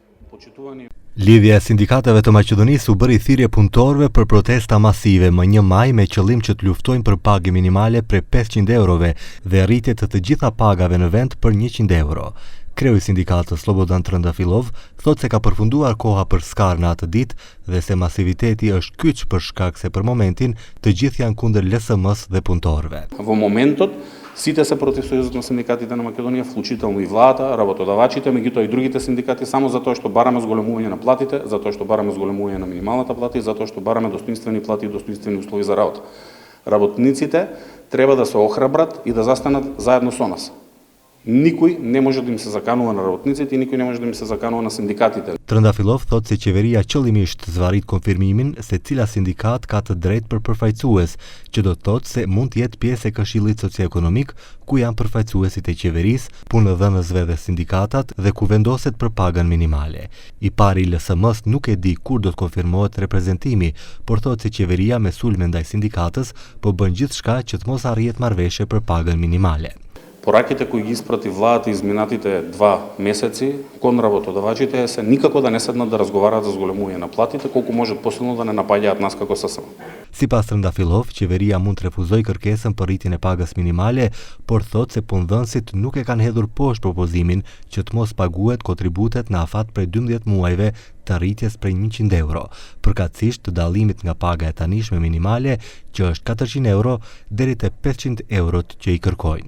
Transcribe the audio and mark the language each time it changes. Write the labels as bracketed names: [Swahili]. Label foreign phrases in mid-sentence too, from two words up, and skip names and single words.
[Albanian] Lidhja e sindikatave të Maqedonisë u bëri thirrje punëtorëve për protesta masive më 1 maj me qëllim që të luftojnë për pagë minimale prej 500 eurove dhe rritje të gjitha pagave në vend për 100 euro. Kreu i sindikatës Slobodan Trëndafilov thotë se ka përfunduar koha për skarë në atë ditë dhe se masiviteti është kyç për shkak se për momentin të gjithë janë kundër LSM-s dhe punëtorëve. [Macedonian] Во моментот сите се протестујат на синдикатите на Македонија, вклучително и владата, работодавачите, меѓутоа и другите синдикати, само затоа што бараме зголемување на платите, затоа што бараме зголемување на минималната плата и затоа што бараме достоинствени плати и достоинствени услови за работа. Работниците треба да се охрабрат и да застанат заедно со нас. Никој не може да им се заканува на работниците и никој не може да им се заканува на синдикатите. [Albanian] Trëndafilov thotë se qeveria qëllimisht zvarit konfirmimin se cila sindikat ka të drejtë për përfaqësues, që do të thotë se mund të jetë pjesë e Këshillit Socioekonomik ku janë përfaqësuesit e qeverisë, punëdhënësve dhe sindikatat dhe ku vendoset për pagën minimale. I pari LSM-s nuk e di kur do të konfirmohet reprezentimi, por thotë se qeveria me sulme ndaj sindikatës po bën gjithçka që të mos arrihet marrëveshje për pagën minimale. [Macedonian] Пораките кои ги испрати владата изминатите 2 месеци кон работодавачите се никако да не седнат да разговараат за зголемување на платите, колку можат посилно да не напаѓаат нас како ССM. [Albanian] Sipas Trëndafilov, qeveria mund të refuzojë kërkesën për rritjen e pagës minimale, por thotë se punëdhënësit nuk e kanë hedhur poshtë propozimin që të mos paguhet kontributet në afat prej 12 muajve të rritjes prej 100 euro, përkatësisht të dallimit nga paga e tanishme minimale, që është 400 euro deri te 500 eurot që i kërkojnë.